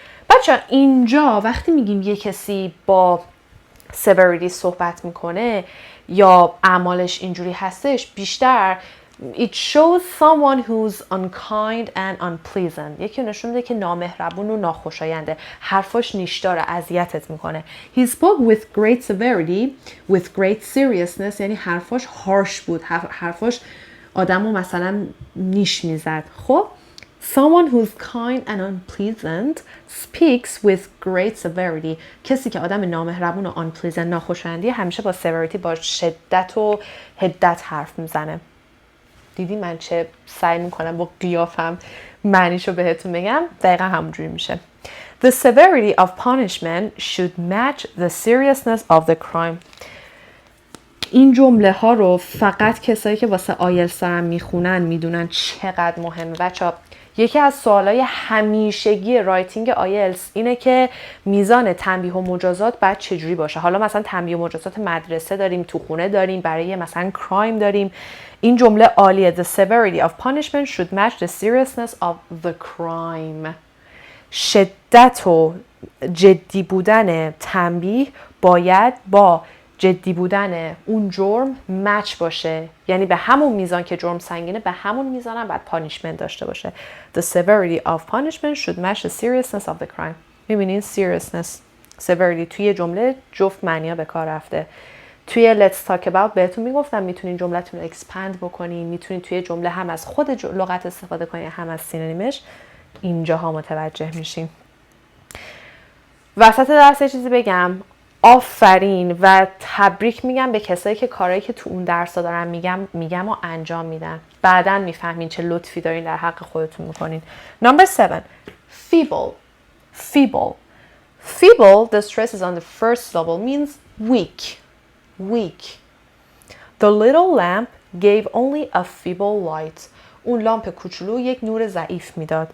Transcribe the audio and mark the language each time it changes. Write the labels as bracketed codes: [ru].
[fa] بچه اینجا وقتی میگیم یه کسی با severity صحبت میکنه یا اعمالش اینجوری هستش، بیشتر [en] it shows someone who's unkind and unpleasant. [fa] یکی نشون میده که نامهربون و ناخوشاینده، حرفاش نیشداره، اذیتت میکنه. [en] He spoke with great severity, with great seriousness، [fa] یعنی حرفاش harsh بود، حرفاش آدمو مثلا نیش میزد. [en] خب someone who's kind and unpleasant speaks with great severity. [fa] کسی که آدم نامهربون و unpleasant، ناخوشایندی، همیشه با severity، با شدت و حدت حرف میزنه. دیدی من چه سعی میکنم با قیافم معنیشو بهتون بگم؟ دقیقا همونجوری میشه. [en] The severity of punishment should match the seriousness of the crime. [fa] این جمله ها رو فقط کسایی که واسه آیلتس دارن میخونن میدونن چقدر مهمه. بچه‌ها یکی از سوالای همیشگی رایتینگ آیلتس اینه که میزان تنبیه و مجازات باید چجوری باشه. حالا مثلا تنبیه و مجازات مدرسه داریم، تو خونه داریم، برای مثلا کرایم داریم. این جمله عالیه. [en] The severity of punishment should match the seriousness of the crime. [fa] شدت و جدی بودن تنبیه باید با جدی بودن اون جرم مچ باشه، یعنی به همون میزان که جرم سنگینه به همون میزان هم باید پانیشمنت داشته باشه. [en] The severity of punishment should match the seriousness of the crime. [fa] میبینین seriousness severity توی جمله جفت معنی‌ها به کار رفته. توی let's talk about بهتون میگفتم میتونین جمله‌تون رو expand بکنین، میتونین توی جمله هم از خود لغت استفاده کنین هم از سینونیمش. اینجاها متوجه میشین. وسط درس یه چیزی بگم، آفرین و تبریک میگم به کسایی که کارهایی که تو اون درس دارن میگم و انجام میدن. بعداً میفهمین چه لطفی دارین در حق خودتون میکنین. [en] Number 7. Feeble. Feeble. Feeble, the stress is on the first syllable, means weak. Weak. The little lamp gave only a feeble light. [fa] اون لامپ کوچولو یک نور ضعیف میداد.